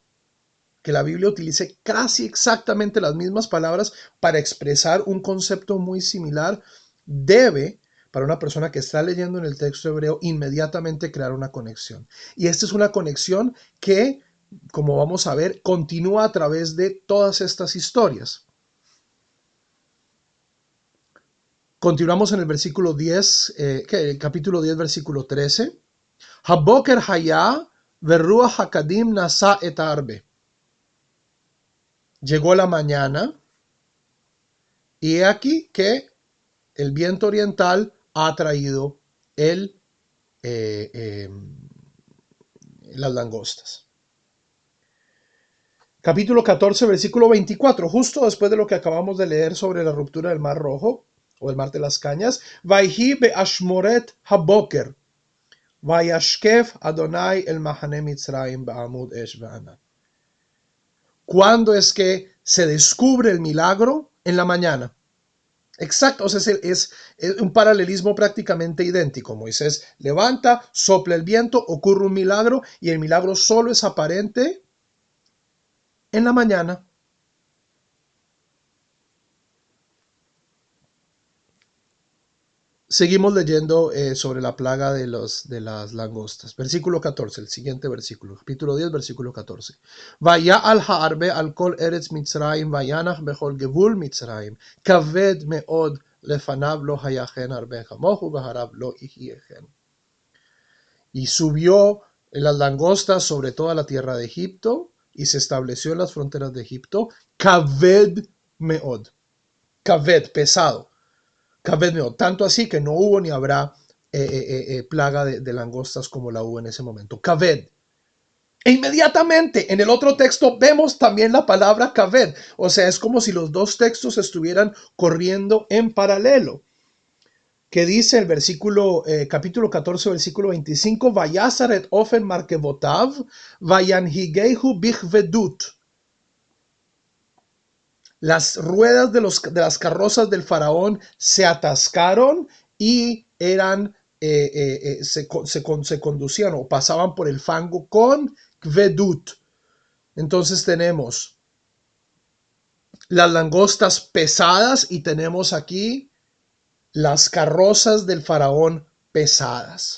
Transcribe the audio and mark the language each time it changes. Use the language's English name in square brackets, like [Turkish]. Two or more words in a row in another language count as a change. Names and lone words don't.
[Spanish] Que la Biblia utilice casi exactamente las mismas palabras para expresar un concepto muy similar debe, para una persona que está leyendo en el texto hebreo, inmediatamente crear una conexión. Y esta es una conexión que, como vamos a ver, continúa a través de todas estas historias. Continuamos en el versículo 10, el capítulo 10, versículo 13. [Hebrew] הבקר היה ורוח הקדים נשא את הארבה. [Spanish] Llegó la mañana y he aquí que el viento oriental ha traído las langostas. Capítulo 14, versículo 24, justo después de lo que acabamos de leer sobre la ruptura del Mar Rojo, o el Mar de las Cañas. [Hebrew] ויהי באשמרת הבקר, וישקף יהוה אל מחנה מצרים בעמוד אש וענן. [Spanish] ¿Cuándo es que se descubre el milagro? En la mañana. Exacto, o sea, es un paralelismo prácticamente idéntico. Moisés levanta, sopla el viento, ocurre un milagro y el milagro solo es aparente en la mañana. Seguimos leyendo sobre la plaga de las langostas. Versículo 14, el siguiente versículo. Capítulo 10, versículo 14. [Hebrew] ויעל הארבה על כל ארץ מצרים, וינח בכל גבול מצרים, כבד מאד לפניו לא היה כן ארבה כמהו ואחריו לא יהיה כן. [Spanish] Y subió las langostas sobre toda la tierra de Egipto y se estableció en las fronteras de Egipto. [Hebrew] כבד מאד. כבד, pesado. כבד מאד. [Spanish] Tanto así que no hubo ni habrá plaga de langostas como la hubo en ese momento. Kaved. E inmediatamente en el otro texto vemos también la palabra kaved. O sea, es como si los dos textos estuvieran corriendo en paralelo. Que dice el versículo, capítulo 14, versículo 25, [Hebrew] ויסר את אפן מרכבתיו, וינהגהו בכבדת. [Spanish] Las ruedas de las carrozas del faraón se atascaron y eran, se conducían o pasaban por el fango con kvedut. Entonces tenemos las langostas pesadas y tenemos aquí las carrozas del faraón pesadas.